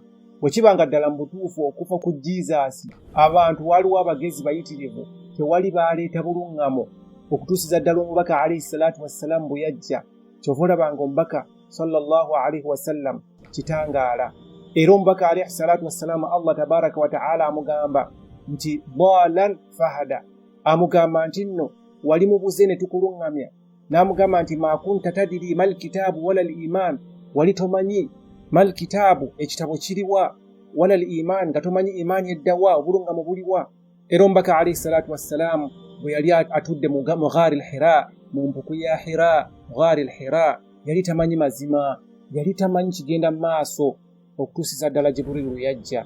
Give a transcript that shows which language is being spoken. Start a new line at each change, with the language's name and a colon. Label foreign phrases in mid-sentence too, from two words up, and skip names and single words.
Ganda: Bwe kibanga ddala mu butuufu okufa ku Jesus, abantu waliwo abagezi bayitirivu, tewali baaleeta buluŋŋamu okutuusiza ddala omubaka
Arabic: عليه الصلاة والسلام
Ganda: bwe yajja. Kyova olabanga omubaka
Arabic: صلى الله عليه وسلم
Ganda: kitangaala. Era omubaka
Arabic: عليه الصلاة والسلام الله تبارك وتعالى
Ganda: amugamba nti
Arabic: ضالا فهدى,
Ganda: amugamba nti nno wali mubuze ne tukuluŋŋamya. N'amugamba nti
Arabic: ما كنت تدري ما الكتاب ولا الإيمان,
Ganda: wali tomanyi
Arabic: ما الكتاب
Ganda: ekitabo kiriwa,
Arabic: ولا الإيمان
Ganda: nga tomanyi imaani eddawa, obuluŋŋamu buliwa. Era omubaka
Arabic: عليه الصلاة والسلام
Ganda: bwe yali atudde mu
Arabic: غار حراء,
Ganda: mu mpuku ya Hira,
Arabic: غار حراء,
Ganda: yali tamanyi mazima, yali tamanyi kigenda mu maaso okutuusiza ddala Jibril lwe yajja.